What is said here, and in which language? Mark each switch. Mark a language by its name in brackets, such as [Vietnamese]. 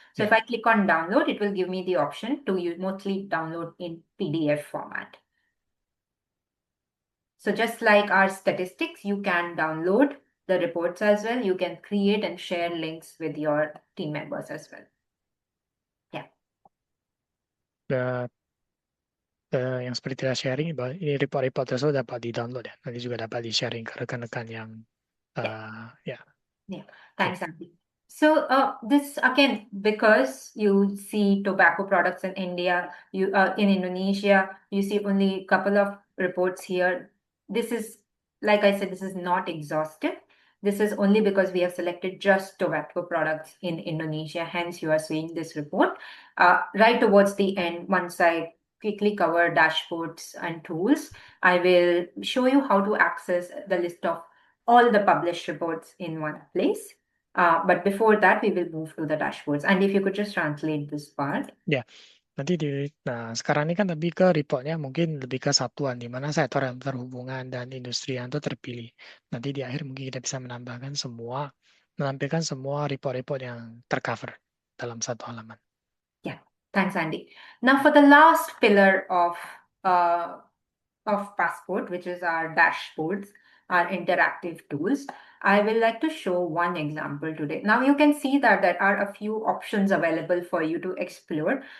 [English] So if I click on download, it will give me the option to mostly download in PDF format. So just like our statistics, you can download the reports as well. You can create and share links with your team members as well. Yeah. [Indonesian] Yang seperti kita sharing, bahwa ini report-report tersebut dapat di-download ya. Nanti juga dapat di-sharing ke rekan-rekan yang [English] Yeah, thanks, Andy. So this again, because you see tobacco products in India, you in Indonesia, you see only a couple of reports here. This is, like I said, this is not exhaustive. This is only because we have selected just tobacco products in Indonesia. Hence, you are seeing this report. Right towards the end, once I quickly cover dashboards and tools, I will show you how to access the list of all the published reports in one place. But before that, we will move to the dashboards. And if you could just translate this part. Yeah. [Indonesian] Nanti sekarang ini kan lebih ke reportnya mungkin lebih ke satuan di mana sektor yang berhubungan dan industri yang itu terpilih. Nanti di akhir mungkin kita bisa menampilkan semua report-report yang tercover dalam satu halaman. [English] Yeah, thanks, Andy. Now for the last pillar of Passport, which is our dashboards, our interactive tools, I will like to show one example today. Now you can see that there are a few options available for you to explore.